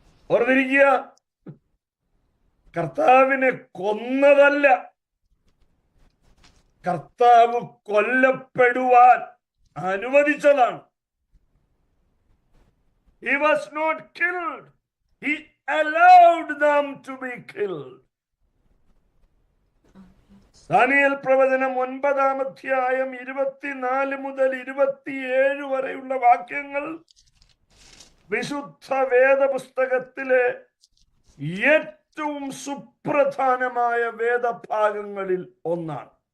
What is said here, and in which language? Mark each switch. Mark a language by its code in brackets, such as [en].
[ml] ഓർത്തിരിക്കുക, കർത്താവിനെ കൊന്നതല്ല, കർത്താവ് കൊല്ലപ്പെടുവാൻ അനുവദിച്ചതാണ്. [en] He was not killed. He allowed them to be killed. [ml] Daniel പ്രവചനം 9-ാം അധ്യായം 24 മുതൽ 27 വരെയുള്ള വാക്യങ്ങൾ വിശുദ്ധ വേദപുസ്തകത്തിലെ ഏറ്റവും സുപ്രധാനമായ വേദഭാഗങ്ങളിൽ ഒന്നാണ്.